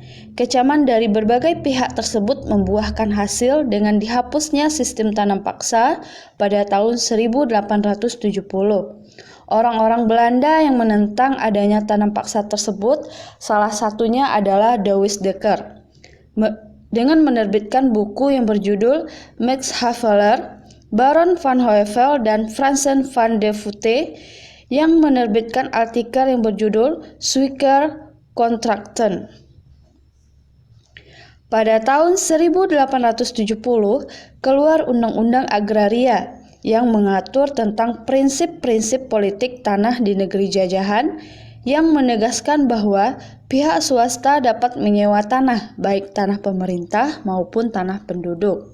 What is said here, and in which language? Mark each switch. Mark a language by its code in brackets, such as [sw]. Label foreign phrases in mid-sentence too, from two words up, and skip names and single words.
[id] Kecaman dari berbagai pihak tersebut membuahkan hasil dengan dihapusnya sistem tanam paksa pada tahun 1870. Orang-orang Belanda yang menentang adanya tanam paksa tersebut, salah satunya adalah Douwes Dekker. Dengan menerbitkan buku yang berjudul Max Havelaar, Baron van Heuvel, dan Fransen van de Voete, yang menerbitkan artikel yang berjudul Zwicker Kontrakten. Pada tahun 1870, keluar Undang-Undang Agraria yang mengatur tentang prinsip-prinsip politik tanah di negeri jajahan, yang menegaskan bahwa pihak swasta dapat menyewa tanah, baik tanah pemerintah maupun tanah penduduk.